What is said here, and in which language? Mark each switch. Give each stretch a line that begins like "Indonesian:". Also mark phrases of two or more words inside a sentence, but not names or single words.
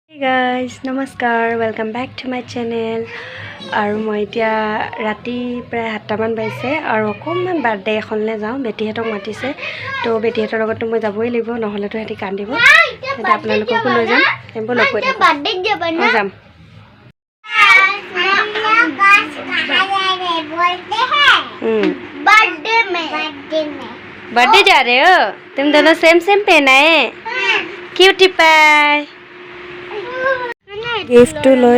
English: Hey guys, namaskar, welcome back to my channel.
Assamese: আৰু মই এতিয়া ৰাতি প্ৰায় 7টা মান বাজিছে আৰু অকণমান বাৰ্থডে এখনলৈ যাওঁ বেটিহঁতক মাতিছে তো বেটিহঁতৰ লগতো মই যাবই লাগিব নহ'লেতো সিহঁতি কান্দিব তেতিয়া আপোনালোককো লৈ যাম তেম্পো লগ কৰি থাকোঁ যাম
Hindi: बर्थडे जा रहे हो तुम दोनों
English: same same
Hindi: पहना है
English: cutie pie
Hindi: गिफ्ट লৈ